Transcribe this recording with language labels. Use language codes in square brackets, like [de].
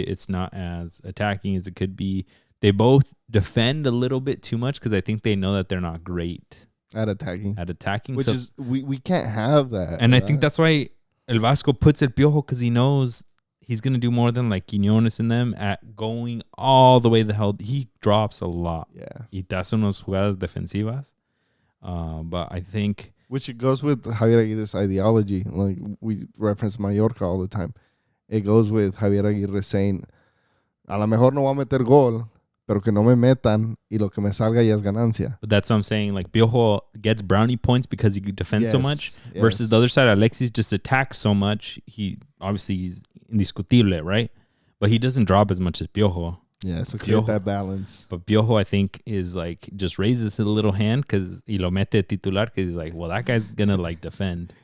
[en] It's not as attacking as it could be. They both defend a little bit too much because I think they know that they're not great at attacking. Which is we can't have that. And I think that's why El Vasco puts El Piojo, because he knows he's going to do more than like Quiñones in them at going all the way the hell. He drops a lot. Yeah. [es] Y te hace unas jugadas defensivas. [en] But I think... Which it goes with Javier Aguirre's ideology. Like we reference Mallorca all the time. [es] It goes with Javier Aguirre saying, a lo mejor no voy a meter gol, pero que no me metan y lo que me salga ya es ganancia. [en] But that's what I'm saying. Like, Piojo gets brownie points because he defends so much versus the other side, Alexis just attacks so much. He's indiscutible, right? But he doesn't drop as much as Piojo. Yeah, so create that balance. But Piojo, I think, is like, just raises his little hand because y lo mete titular because he's like, well, that guy's going to like defend.